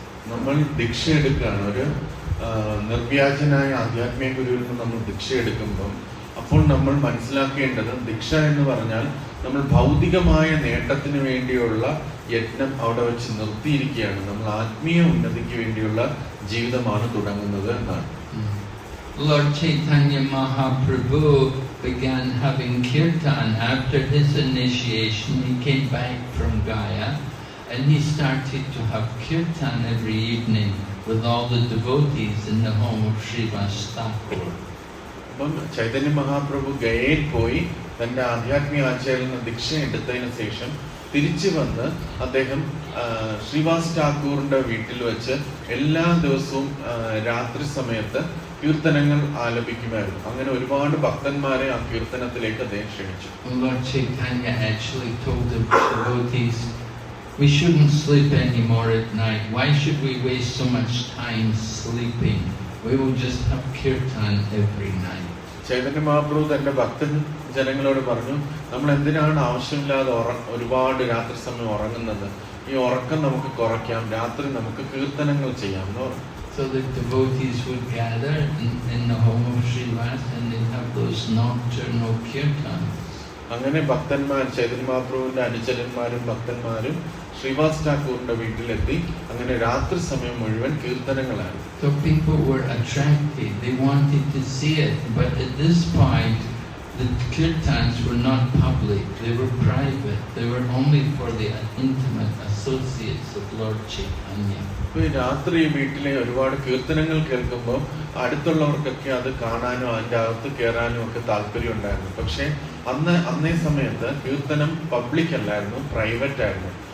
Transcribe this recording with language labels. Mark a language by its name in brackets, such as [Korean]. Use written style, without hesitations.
[Malayalam] നമ്മൾ ദീക്ഷ എടുക്കുകയാണ്, ഒരു നിർവ്യാജനായ ആധ്യാത്മിക ഗുരുവിൽ നിന്ന് നമ്മൾ ദീക്ഷ എടുക്കുമ്പോൾ അപ്പോൾ നമ്മൾ മനസ്സിലാക്കേണ്ടത്, ദീക്ഷ എന്ന് പറഞ്ഞാൽ നമ്മൾ ഭൗതികമായ നേട്ടത്തിന് വേണ്ടിയുള്ള യത്നം അവിടെ വെച്ച് നിർത്തിയിരിക്കുകയാണ്. നമ്മൾ ആത്മീയ ഉന്നതിക്ക് വേണ്ടിയുള്ള ജീവിതമാണ് തുടങ്ങുന്നത് എന്നാണ്. [English] Lord Chaitanya Mahaprabhu began having kirtan after his initiation. He came back from Gaya and he started to have kirtan every evening with all the devotees in the home of Srivas Thakur. [Malayalam] അപ്പം ചൈതന്യ മഹാപ്രഭു ഗയയിൽ പോയി തന്റെ ആധ്യാത്മിക ആചാര്യയിൽ നിന്ന് ദീക്ഷ എടുത്തതിന് ശേഷം തിരിച്ചു വന്ന് അദ്ദേഹം ശ്രീവാസ് ഠാക്കൂറിന്റെ വീട്ടിൽ വെച്ച് എല്ലാ ദിവസവും രാത്രി സമയത്ത് കീർത്തനങ്ങൾ ആലപിക്കുമായിരുന്നു. അങ്ങനെ ഒരുപാട് ഭക്തന്മാരെ ആ കീർത്തനത്തിലേക്ക് അദ്ദേഹം ക്ഷണിച്ചു. [English] Lord Chaitanya actually told the devotees, we shouldn't sleep anymore at night. Why should we waste so much time sleeping? We will just have kirtan every night. [Malayalam] Chaitanya Mahaprabhu തന്റെ ഭക്തൻ ജനങ്ങളോട് പറഞ്ഞു, നമ്മൾ എന്തിനാണ് ആവശ്യമില്ലാതെ ഒരുപാട് രാത്രി സമയം ഉറങ്ങുന്നത്? ഈ ഉറക്കം നമുക്ക് കുറയ്ക്കാം, രാത്രി നമുക്ക് കീർത്തനങ്ങൾ ചെയ്യാം എന്ന് പറഞ്ഞു. [English] So the devotees would gather in the home of Srivas and they'd have those nocturnal kirtans. [Malayalam] അങ്ങനെ ഭക്തന്മാർ, ചൈതന്യ മഹാപ്രഭുവിന്റെ അനുചരന്മാരും ഭക്തന്മാരും ശ്രീവാസ് ഠാക്കൂറിന്റെ വീട്ടിലെത്തി. അങ്ങനെ രാത്രി സമയം മുഴുവൻ കീർത്തനങ്ങളാണ്. [English] So people were attracted, they wanted to see it, but at this point the kirtans were not public, they were private, they were only for the intimate associates of Lord Chaitanya. [Malayalam] ഈ രാത്രി വീട്ടിലെ ഒരുപാട് കീർത്തനങ്ങൾ കേൾക്കുമ്പോൾ അടുത്തുള്ളവർക്കൊക്കെ അത് കാണാനും അതിൻ്റെ അകത്ത് കയറാനും ഒക്കെ താല്പര്യം ഉണ്ടായിരുന്നു. പക്ഷെ അന്നേ സമയത്ത് കീർത്തനം പബ്ലിക് അല്ലായിരുന്നു, പ്രൈവറ്റ് ആയിരുന്നു.